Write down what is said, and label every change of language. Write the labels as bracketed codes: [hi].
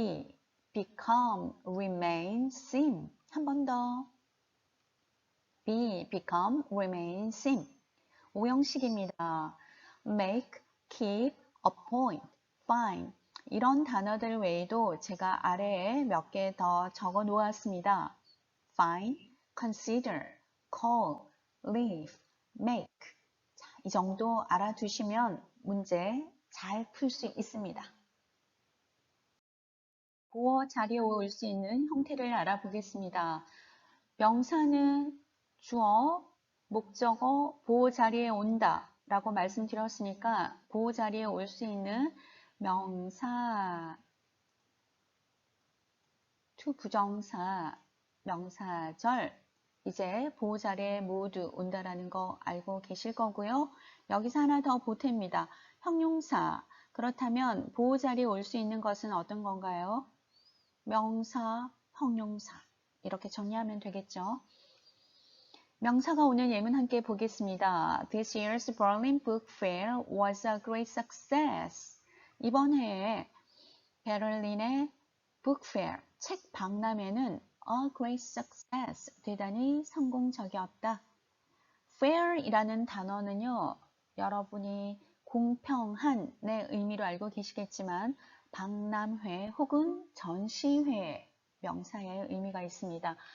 [en] be, become, remain, seem. [ko] 한 번 더. [en] be, become, remain, seem. [ko] 5형식입니다. [en] make, keep, appoint, find. [ko] 이런 단어들 외에도 제가 아래에 몇 개 더 적어 놓았습니다. [en] find, consider, call, leave, make. [ko] 자, 이 정도 알아두시면 문제 잘 풀 수 있습니다. 보어 자리에 올 수 있는 형태를 알아보겠습니다. 명사는 주어, 목적어, 보호 자리에 온다 라고 말씀드렸으니까 보호 자리에 올 수 있는 명사, to 부정사, 명사절 이제 보호 자리에 모두 온다라는 거 알고 계실 거고요. 여기서 하나 더 보탭니다. 형용사. 그렇다면 보호 자리에 올 수 있는 것은 어떤 건가요? 명사, 형용사. 이렇게 정리하면 되겠죠. 명사가 오는 예문 함께 보겠습니다. [en] This year's Berlin Book Fair was a great success. [ko] 이번 해에 베를린의 Book Fair, 책 박람회는 [en] a great success, [ko] 대단히 성공적이었다. Fair이라는 단어는요, 여러분이 공평한의 의미로 알고 계시겠지만 박람회 혹은 전시회 명사의 의미가 있습니다.